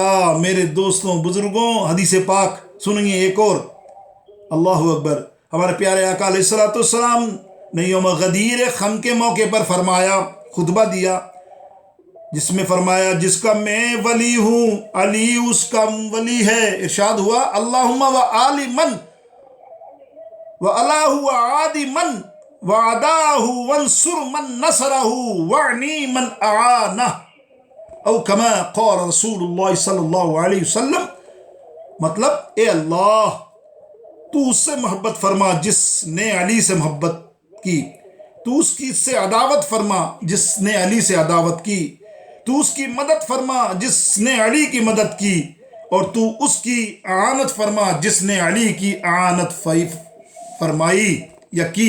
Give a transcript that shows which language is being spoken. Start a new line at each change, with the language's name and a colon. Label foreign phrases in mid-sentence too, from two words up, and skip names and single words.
Urdu: میرے دوستوں، بزرگوں، حدیث پاک سنیے ایک اور،
Arabic: اللہ اکبر۔
Urdu: ہمارے پیارے آقا
Arabic: علیہ السلام
Urdu: نے یوم غدیر خم کے موقع پر فرمایا، خطبہ دیا، جس میں فرمایا، جس کا میں ولی ہوں علی اس کا ولی ہے۔ ارشاد ہوا،
Arabic: اللہم و آل من و الہ و عادی من و عداہ وانصر من نصرہ وعنی من اعانہ، او کما قال رسول اللہ صلی اللہ علیہ وسلم۔
Urdu: مطلب، اے اللہ، تو اس سے محبت فرما جس نے علی سے محبت کی، تو اس کی سے عداوت فرما جس نے علی سے عداوت کی، تو اس کی مدد فرما جس نے علی کی مدد کی، اور تو اس کی اعانت فرما جس نے علی کی اعانت فرمائی یا کی۔